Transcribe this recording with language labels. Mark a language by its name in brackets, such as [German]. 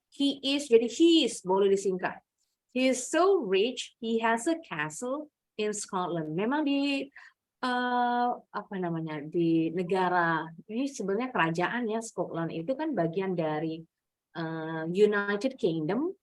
[English] He is, [Indonesian] jadi his, boleh disingkat. [English] He is so rich, he has a castle in Scotland. [Indonesian] Memang di apa namanya, di negara ini sebenarnya kerajaan ya, Scotland itu kan bagian dari United Kingdom.